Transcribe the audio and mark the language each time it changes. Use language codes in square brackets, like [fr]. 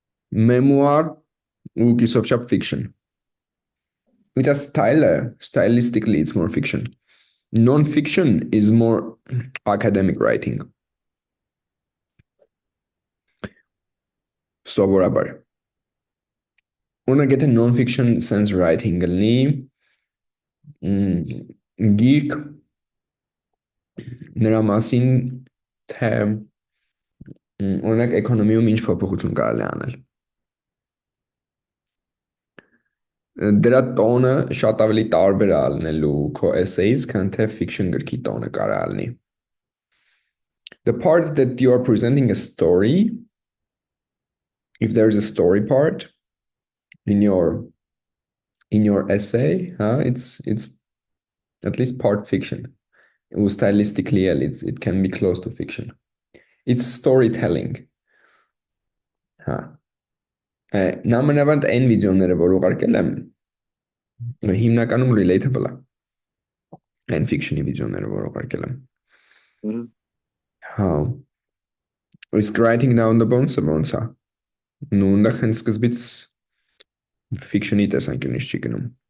[en] Memoir [hy] ու կիսով [en] fiction։ It has stylistically it's more fiction. Non-fiction is more academic writing. [hy] Սովորաբար։ Օրինակ եթե [en] non-fiction sense writing [hy] լինի, գիրք նրա մասին թե օրինակ էկոնոմիում ինչ փոփոխություն կարելի անել։ Դրա տոնը շատ ավելի տարբեր է լինելու քո essays, քան թե fiction գրքի տոնը կարող լինի։ [en] The part that you are presenting a story, if there's a story part in your essay, it's at least part fiction. Stylistically, it can be close to fiction. It's storytelling. [hy] Նամանավանդ այն վիդեոները, որ ուղարկել եմ, հիմնականում relatable է։ Այն fiction-ի վիդեոները, որ ուղարկել եմ։ Հա։ Իսկ writing down the bones-ը ոնց է։ Նույնիսկ հենց սկզբից fiction-ի տեսանկյունից չի գնում։